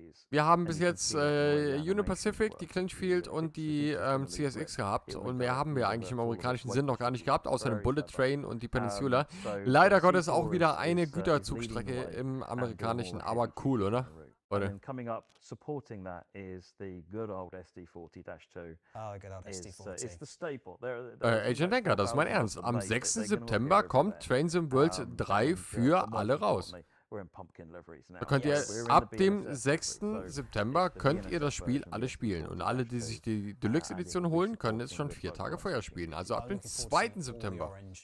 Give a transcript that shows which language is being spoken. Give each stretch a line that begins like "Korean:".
German: Wir haben bis jetzt Union Pacific, die Clinchfield und die CSX gehabt und mehr haben wir eigentlich im amerikanischen Sinn noch gar nicht gehabt, außer dem Bullet Train und die Peninsula. Leider Gottes auch wieder eine Güterzugstrecke im amerikanischen, aber cool, oder? Leute.
English: Coming up, supporting that is the good old SD40-2. Oh, good old SD40. It's the staple.
German: Agent Denker, das ist mein Ernst. Am 6. September kommt Train Sim World 3 für alle raus. Da könnt ihr ab dem 6. September könnt ihr das Spiel alle spielen. Und alle, die sich die Deluxe-Edition holen, können es schon 4 Tage vorher spielen. Also ab dem 2. September.